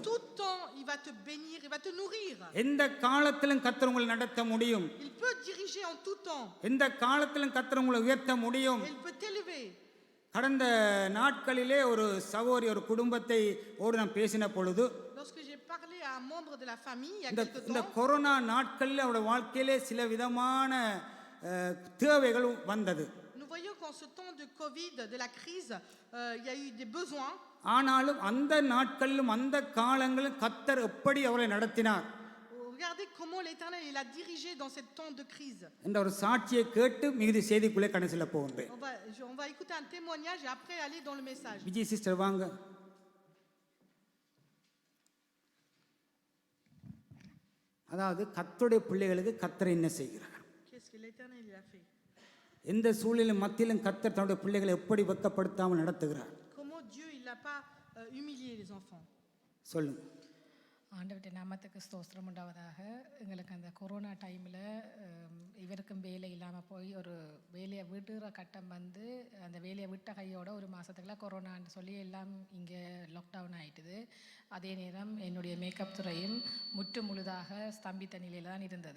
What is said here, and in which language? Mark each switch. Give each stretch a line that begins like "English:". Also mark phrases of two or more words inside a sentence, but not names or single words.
French: Tout temps, il va te bénir, il va te nourrir.
Tamil: எந்த காலத்திலும் கர்த்தர் உங்களை நடத்த முடியும்.
French: Il peut diriger en tout temps.
Tamil: எந்த காலத்திலும் கர்த்தர் உங்களை உயர்த்த முடியும்.
French: Il peut t'élever.
Tamil: கடந்த நாட்களிலே ஒரு சகோதரி ஒரு குடும்பத்தை நான் பேசின பொழுது
French: Lorsque j'ai parlé à un membre de la famille il y a quelque temps,
Tamil: இந்த கொரோனா நாட்களில் அவருடைய வாழ்க்கையிலே சில விதமான தேவைகள் வந்தது.
French: Nous voyons qu'en ce temps de Covid, de la crise, il y a eu des besoins.
Tamil: ஆனாலும் அந்த நாட்களிலும் அந்த காலங்களிலும் கர்த்தர் எப்படி அவரை நடத்தினார்.
French: Regardez comment l'Éternel il a dirigé dans ce temps de crise.
Tamil: என்ற ஒரு சாட்சியை கேட்டு மிகுதி செய்திக்குள்ளே கடந்து போகின்றேன்.
French: On va écouter un témoignage et après aller dans le message.
Tamil: விஜய் சிஸ்டர் வாங்க. அதாவது கர்த்தருடைய பிள்ளைகளுக்கு கர்த்தர் என்ன செய்கிறார்?
French: Qu'est-ce que l'Éternel il a fait?
Tamil: எந்த சூழ்நிலை மத்தியிலும் கர்த்தர் தன்னுடைய பிள்ளைகளை எப்படி வெட்கப்படுத்தாமல் நடத்துகிறார்?
French: Comment Dieu il n'a pas humilié les enfants?
Tamil: சொல்லுங்க. ஆண்டவருடைய நாமத்துக்கு ஸ்தோத்திரம் உண்டாவதாக. எங்களுக்கு அந்த கொரோனா டைமில் இவருக்கும் வேலை இல்லாமல் போய் ஒரு வேலையை விடுற கட்டம் வந்து அந்த வேலையை விட்ட கையோட ஒரு மாதத்துக்குலாம் கொரோனான்னு சொல்லி எல்லாம் இங்கே லாக்டவுன் ஆகிட்டுது. அதே நேரம் என்னுடைய மேக்கப் துறையும் முழுதாக ஸ்தம்பித்த நிலையில் தான் இருந்தது.